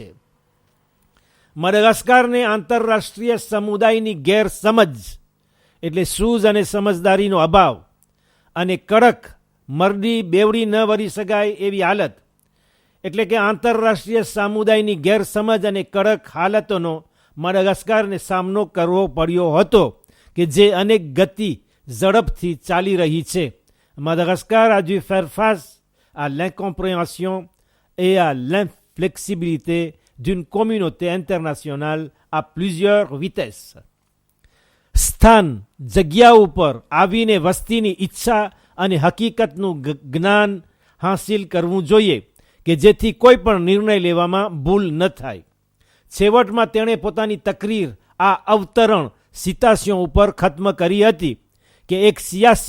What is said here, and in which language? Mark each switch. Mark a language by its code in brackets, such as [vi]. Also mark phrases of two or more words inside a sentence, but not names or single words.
[gu] માડાગાસ્કરને આંતરરાષ્ટ્રીય સમુદાયની ગેરસમજ એટલે સૂઝ અને સમજદારીનો અભાવ અને કડક મરડી બેવડી ન વરી શકાય એવી હાલત, એટલે કે આંતરરાષ્ટ્રીય સમુદાયની ગેરસમજ અને કડક હાલતોનો મડાગાસ્કરને સામનો કરવો પડ્યો હતો કે જે અનેક ગતિ ઝડપથી ચાલી રહી છે. [fr] Madagascar a dû faire face à l'incompréhension et à l'inflexibilité d'une communauté internationale à plusieurs vitesses. [gu] સ્થાન જગ્યા ઉપર આવીને વસ્તીની ઈચ્છા અને હકીકતનું જ્ઞાન હાંસિલ કરવું જોઈએ કે જેથી કોઈ પણ નિર્ણય લેવામાં ભૂલ ન થાય. છેવટમાં તેણે પોતાની તકરીર આ અવતરણ સિતાસિયો ઉપર ખત્મ કરી હતી કે એક સિયાસી